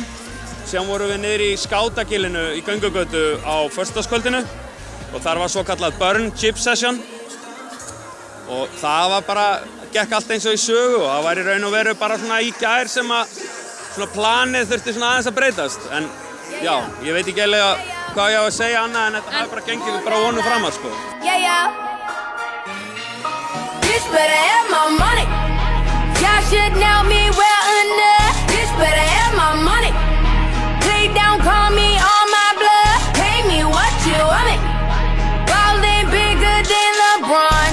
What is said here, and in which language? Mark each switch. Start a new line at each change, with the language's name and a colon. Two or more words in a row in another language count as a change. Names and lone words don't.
Icelandic: Síðan vorum við niður í Skátagilinu í Göngugötu á föstudagskvöldinu og þar var svo kallað Burn Chip Session og það var bara, gekk allt eins og í sögu og það var í raun og veru bara svona í gær sem að svona planið þurfti svona aðeins að breytast en já, ég veit ekki eiginlega hvað ég á að segja annað en þetta hafi bara gengið við bara vonum framar sko.
English: Bitch better have my money. Y'all should know me well enough. Bitch better have my money. Play down, call me on my blood. Pay me what you want it. Ballin' bigger than LeBron.